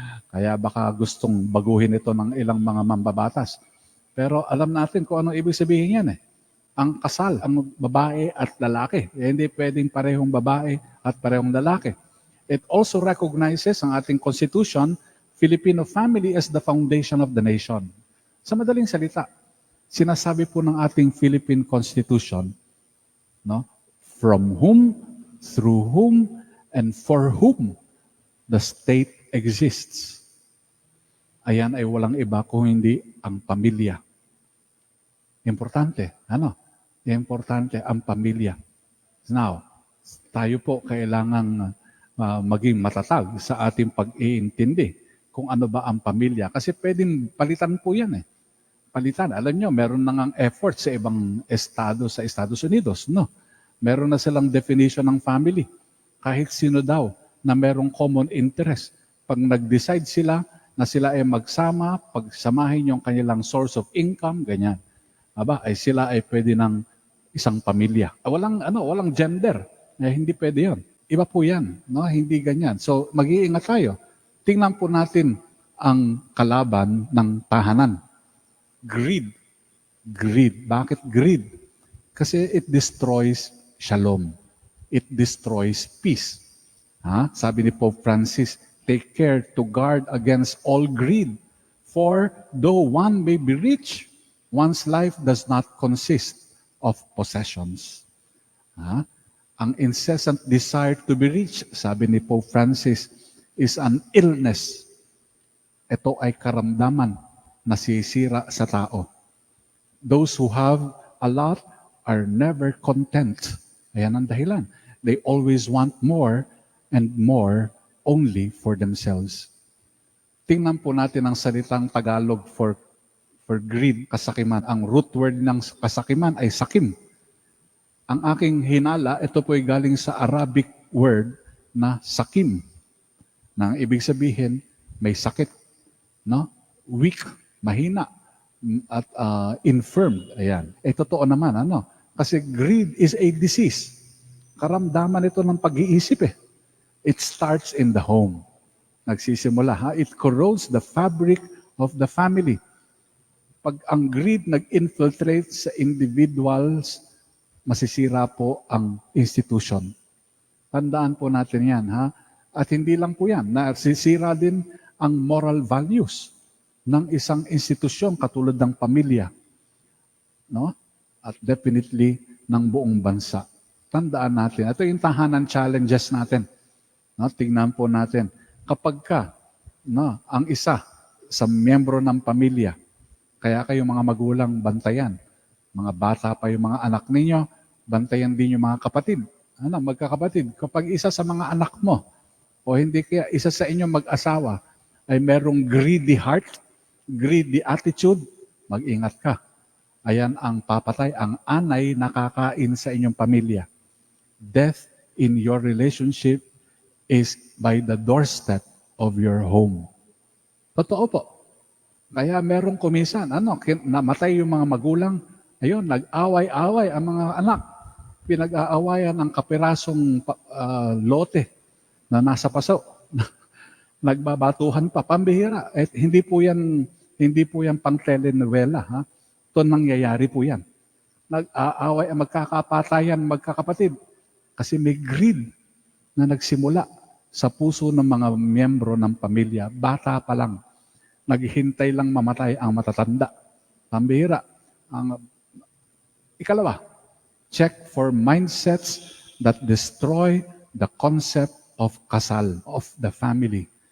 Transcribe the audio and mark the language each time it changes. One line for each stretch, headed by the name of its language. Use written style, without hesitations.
Filipino: Kaya baka gustong baguhin ito ng ilang mga mambabatas. Pero alam natin kung ano ibig sabihin yan eh. Ang kasal, ang babae at lalaki. Hindi pwedeng parehong babae at parehong lalaki.
English: It also recognizes
Filipino: ang ating
English: Constitution, Filipino family as the foundation of the nation.
Filipino: Sa madaling salita, sinasabi po ng ating Philippine Constitution, no,
English: from whom, through whom, and for whom the state exists.
Filipino: Ayan ay walang iba kung hindi ang pamilya. Importante, ano? Importante ang pamilya. Now, tayo po kailangang maging matatag sa ating pag-iintindi kung ano ba ang pamilya. Kasi pwedeng palitan po yan eh. Palitan. Alam nyo, meron na ngang effort sa ibang estado sa Estados Unidos, no? Meron na silang definition ng family. Kahit sino daw na merong common interest. Pag nag-decide sila na sila ay magsama, pagsamahin yung kanilang source of income, ganyan. Aba, ay sila ay pwede ng isang pamilya. Walang gender. Hindi pwede yun. Iba po yan. No? Hindi ganyan. So, mag-iingat tayo. Tingnan po natin ang kalaban ng tahanan.
English: Greed. Greed.
Filipino: Bakit
English: greed?
Filipino: Kasi
English: it destroys shalom. It destroys peace.
Filipino: Sabi ni
English: Pope Francis, take care to guard against all greed. For though one may be rich, one's life does not consist of possessions. Ang incessant desire to be rich,
Filipino: sabi ni
English: Pope Francis, is an illness.
Filipino: Ito ay karamdaman na sisira sa tao.
English: Those who have a lot are never content.
Filipino: Ayan ang dahilan.
English: They always want more and more only for themselves.
Filipino: Tingnan po natin ang salitang Tagalog for greed, kasakiman. Ang root word ng kasakiman ay sakim. Ang aking hinala, ito po ay galing sa Arabic word na sakim. Na ang ibig sabihin, may sakit, no? Weak, mahina, at infirmed. Ayan. Totoo naman, ano? Kasi
English: greed is a disease.
Filipino: Karamdaman ito ng pag-iisip eh.
English: It starts in the home.
Filipino: Nagsisimula,
English: It corrodes the fabric of the family.
Filipino: Pag ang greed nag-infiltrate sa individuals, masisira po ang institution. Tandaan po natin yan, At hindi lang po yan, nasisira din ang moral values ng isang institusyon katulad ng pamilya. No? At definitely ng buong bansa. Tandaan natin. Ito yung tahanan challenges natin. No? Tingnan po natin. Kapag ang isa sa miyembro ng pamilya, kaya kayong mga magulang bantayan. Mga bata pa yung mga anak ninyo, bantayan din yung mga kapatid. Magkakapatid. Kapag isa sa mga anak mo, o hindi kaya isa sa inyong mag-asawa, ay merong
English: greedy heart, greedy attitude,
Filipino: mag-ingat ka. Ayan ang papatay, ang anay nakakain sa inyong pamilya.
English: Death in your relationship is by the doorstep of your home.
Filipino: Totoo po. Kaya merong kumisan, namatay yung mga magulang, ayun, nag-away-away ang mga anak. Pinag-aawayan ang kapirasong lote na nasa paso. Nagbabatuhan pa, pambihira. Hindi po yan pang telenovela, ha? Ito nangyayari po yan. Nag-aaway ang magkakapatayan, magkakapatid. Kasi may greed na nagsimula sa puso ng mga miyembro ng pamilya. Bata pa lang. Naghihintay lang mamatay ang matatanda. Pambihira. Ikalawa,
English: check for mindsets that destroy the concept of kasal, of the family.